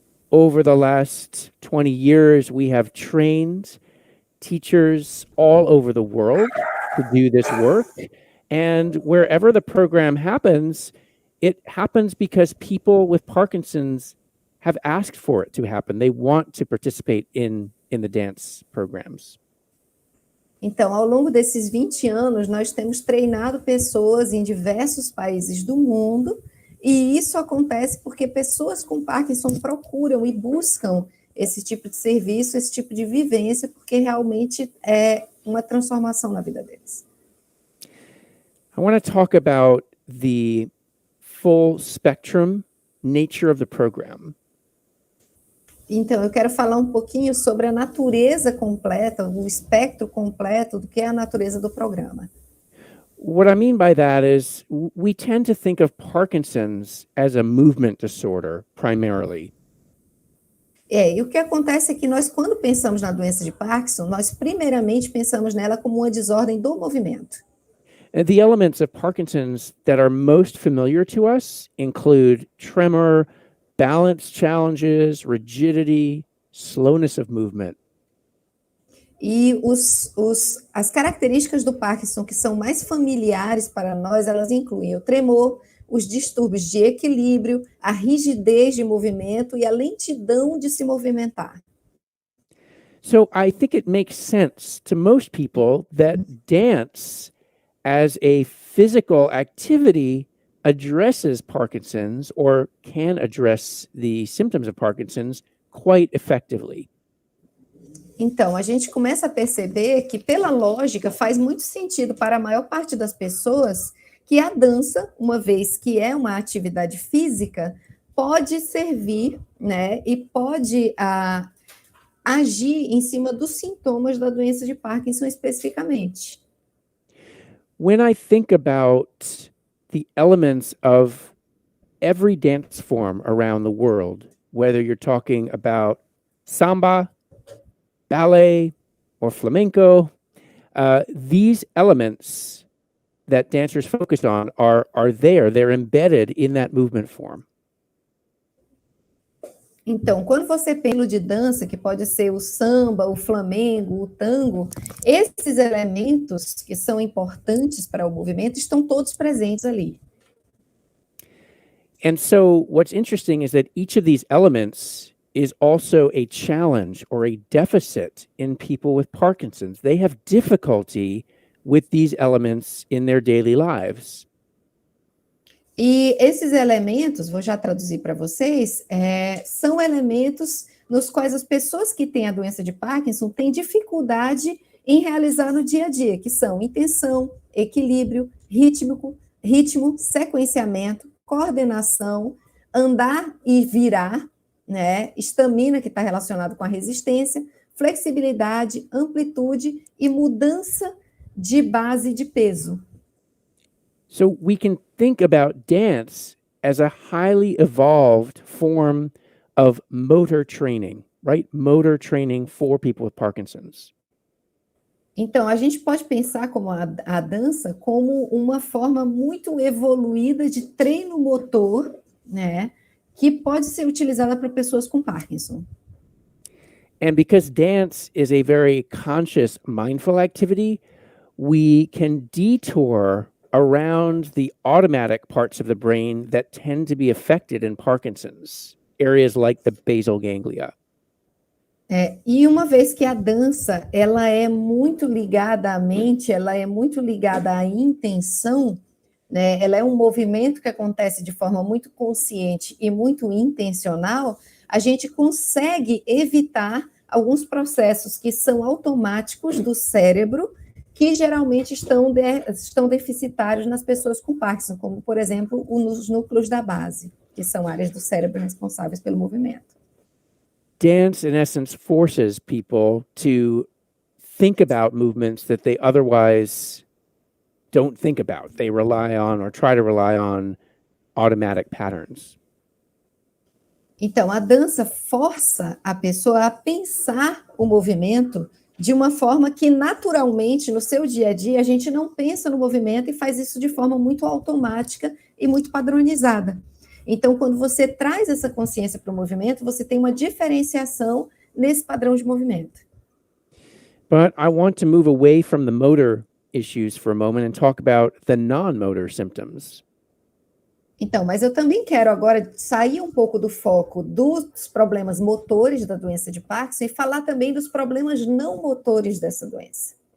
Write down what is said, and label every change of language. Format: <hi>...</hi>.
<en>Over the last 20 years, we have trained teachers all over the world to do this work. And wherever the program happens, it happens because people with Parkinson's have asked for it to happen. They want to participate in the dance programs.</en> <pt>Então, ao longo desses 20 anos, nós temos treinado pessoas em diversos países do mundo, e isso acontece porque pessoas com Parkinson procuram e buscam esse tipo de serviço, esse tipo de vivência, porque realmente é uma transformação na vida deles.</pt> <en>I want to talk about the full spectrum nature of the program.</en> <pt>Então, eu quero falar um pouquinho sobre a natureza completa, o espectro completo do que é a natureza do programa.</pt> <en>What I mean by that is we tend to think of Parkinson's as a movement disorder primarily.</en> <pt>E o que acontece é que nós, quando pensamos na doença de Parkinson, nós primeiramente pensamos nela como uma desordem do movimento.</pt> <en>And the elements of Parkinson's that are most familiar to us include tremor, balance challenges, rigidity, slowness of movement.</en> <pt>E as características do Parkinson que são mais familiares para nós, elas incluem o tremor, os distúrbios de equilíbrio, a rigidez de movimento e a lentidão de se movimentar.</pt> <en>So I think it makes sense to most people that dance as a physical activity addresses Parkinson's or can address the symptoms of Parkinson's quite effectively.</en> <pt>Então, a gente começa a perceber que, pela lógica, faz muito sentido para a maior parte das pessoas que a dança, uma vez que é uma atividade física, pode servir, né, e pode agir em cima dos sintomas da doença de Parkinson especificamente.</pt> <en>when I think about the elements of every dance form around the world, whether you're talking about samba, ballet, or flamenco, these elements that dancers focus on are there. They're embedded in that movement form.</en> <pt>Então, quando você pensa de dança, que pode ser o samba, o flamengo, o tango, esses elementos que são importantes para o movimento estão todos presentes ali.</pt> <en>And so what's interesting is that each of these elements is also a challenge or a deficit in people with Parkinson's. They have difficulty with these elements in their daily lives.</en> <pt>E esses elementos, vou já traduzir para vocês, são elementos nos quais as pessoas que têm a doença de Parkinson têm dificuldade em realizar no dia a dia, que são intenção, equilíbrio, ritmo, sequenciamento, coordenação, andar e virar, né? Estamina, que está relacionado com a resistência, flexibilidade, amplitude e mudança de base de peso.</pt> <en>So we can think about dance as a highly evolved form of motor training, right? Motor training for people with Parkinson's.</en> <pt>Então, a gente pode pensar como a dança como uma forma muito evoluída de treino motor, né? Que pode ser utilizada para pessoas com Parkinson.</pt> <en>And because dance is a very conscious, mindful activity, we can detour around the automatic parts of the brain that tend to be affected in Parkinson's, areas like the basal ganglia.</en> <pt>E uma vez que a dança, ela é muito ligada à mente, ela é muito ligada à intenção, né? Ela é um movimento que acontece de forma muito consciente e muito intencional, a gente consegue evitar alguns processos que são automáticos do cérebro, que geralmente estão deficitários nas pessoas com Parkinson, como, por exemplo, os núcleos da base, que são áreas do cérebro responsáveis pelo movimento.</pt> <en>Dance, in essence, forces people to think about movements that they otherwise don't think about. They rely on or try to rely on automatic patterns.</en> <pt>Então, a dança força a pessoa a pensar o movimento de uma forma que, naturalmente, no seu dia a dia, a gente não pensa no movimento e faz isso de forma muito automática e muito padronizada. Então, quando você traz essa consciência para o movimento, você tem uma diferenciação nesse padrão de movimento.</pt> <en>But I want to move away from the motor issues for a moment and talk about the non-motor symptoms.</en> <pt>Então, mas eu também quero agora sair um pouco do foco dos problemas motores da doença de Parkinson e falar também dos problemas não motores dessa doença.</pt>